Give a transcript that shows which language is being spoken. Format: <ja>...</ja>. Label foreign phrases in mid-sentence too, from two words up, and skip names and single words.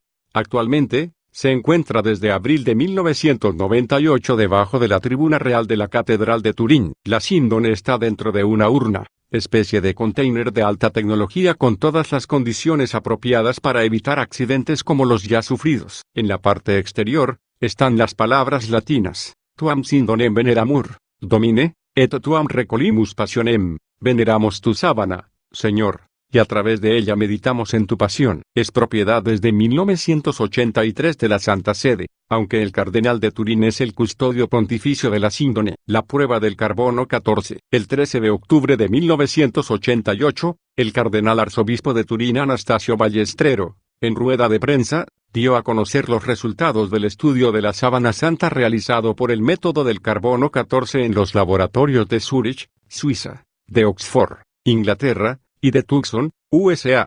<es>Actualmente, se encuentra desde abril de 1998 debajo de la tribuna real de la Catedral de Turín. La síndone está dentro de una urna, especie de container de alta tecnología con todas las condiciones apropiadas para evitar accidentes como los ya sufridos. En la parte exterior, están las palabras latinas,</es> <la>Tuam sindonem veneramur, Domine, et tuam recolimus passionem,</la> <es>veneramos tu sábana, Señor, y a través de ella meditamos en tu pasión. Es propiedad desde 1983 de la Santa Sede, aunque el cardenal de Turín es el custodio pontificio de la síndone. La prueba del carbono 14. El 13 de octubre de 1988, el cardenal arzobispo de Turín Anastasio Ballestrero, en rueda de prensa, dio a conocer los resultados del estudio de la Sábana Santa realizado por el método del carbono 14 en los laboratorios de Zúrich, Suiza, de Oxford, Inglaterra, y de Tucson, USA.</es>